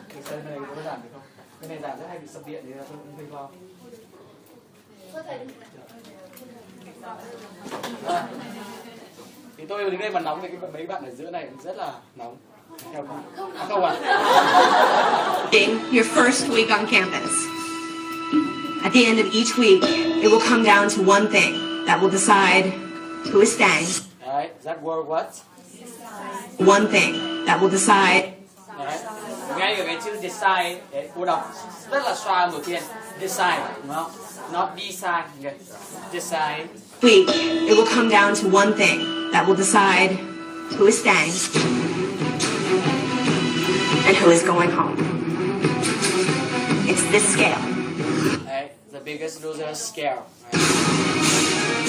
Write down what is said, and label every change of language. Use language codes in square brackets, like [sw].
[vi] Cái này có giảm được không? Cái này giảm rất hay bị sập điện thì tôi cũng hơi lo. Thì tôi đứng đây mà nóng thì mấy bạn ở giữa này cũng rất là nóng. Không à? [en] Your first week on campus. At the end of each week, it will come down to one thing that will decide who is staying. Right, that word what? One thing that will decide. [vi] Đấy. Ngay ở cái chữ decide để cô đọc rất là xoa đầu tiên. [en] Decide, [vi] đúng không? [en] Not decide. Okay. Decide. Week, it will come down to one thing that will decide who is staying and who is going home. It's this scale. Right. The biggest loser scale. Right.